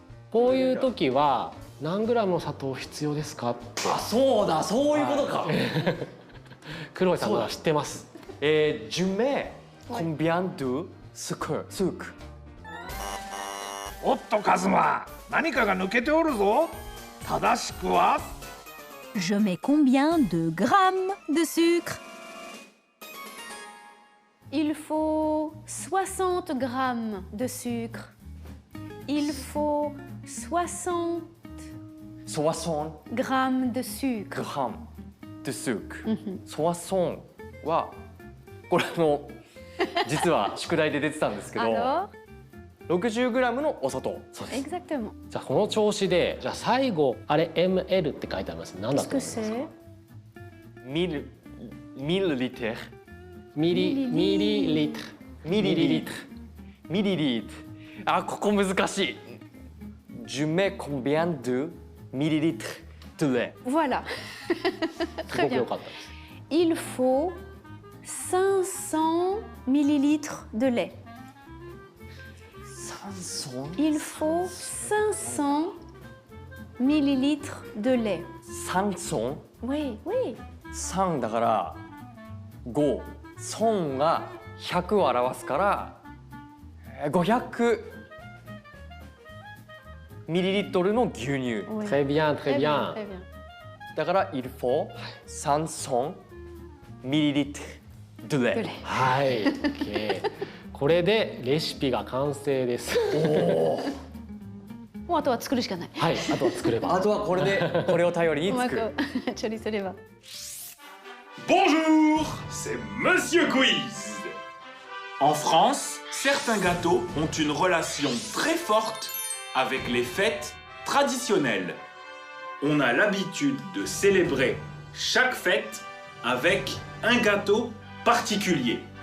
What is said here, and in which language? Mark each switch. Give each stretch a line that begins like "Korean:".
Japanese: こういう時は何グラムの砂糖必要ですかって。あ、そうだ、そういうことか。クロエさんは知ってます。ジュメコンビアンドゥスク。おっとカズマ、何かが抜けておるぞ。正しくは
French: Je mets combien de grammes de sucre? Il faut 60 grammes de sucre. Il faut 60 grammes de sucre.
Japanese: グラムでスーク。ソワソンはこれ実は宿題で出てたんですけど、
French: Alors
Japanese: 60グラムのお砂糖。そうです。
French: Exactement.
Japanese: じゃあこの調子で、じゃあ最後あれ ml って書いてあります。何だ
French: Qu'est-ce
Japanese: と思い
French: que
Japanese: ますか？
French: c'est?
Japanese: ミリリットル。ミリリットル。ミリリットル。ミリリットル。あ、ここ難しい。
French: Je mets combien de millilitres de lait? Voilà.
Japanese: すごく良かったです。
French: Il faut 500 millilitres de lait. 300 Il faut 500 millilitres de lait. 300 Oui, oui.
Japanese: 3だから5、損が100を表すから500ミリリットルの牛乳。
French: Oui. Très bien, très bien. Très bien.
Japanese: だから
French: il faut
Japanese: 300ミリリットル
French: de lait。
Japanese: はい。OK。これでレシピが完成です。もうあとは作るしかない。はい、あとは作れば。あとはこれでこれを頼りにうま作る。く処理すれば。
French: Bonjour, c'est Monsieur Quiz. En France, certains gâteaux ont une relation très forte avec les fêtes traditionnelles. On a l'habitude de célébrer chaque fête avec un gâteau particulier.